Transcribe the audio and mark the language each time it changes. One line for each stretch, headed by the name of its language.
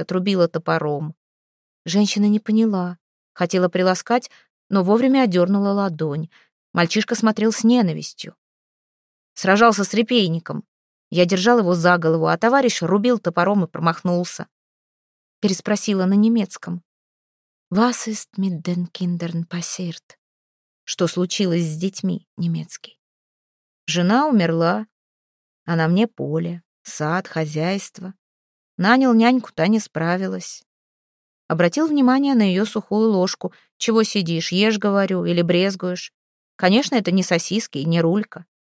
Russian: Отрубила топором». Женщина не поняла. Хотела приласкать, но вовремя одернула ладонь. Мальчишка смотрел с ненавистью. «Сражался с репейником. Я держал его за голову, а товарищ рубил топором и промахнулся». Переспросила на немецком.
German: «Was ist mit den Kindern passiert?»
Russian: «Что случилось с детьми?» — немецкий. «Жена умерла, а на мне поле, сад, хозяйство. Нанял няньку, та не справилась». Обратил внимание на ее сухую ложку. «Чего сидишь, ешь, говорю, или брезгуешь? Конечно, это не сосиски и не рулька».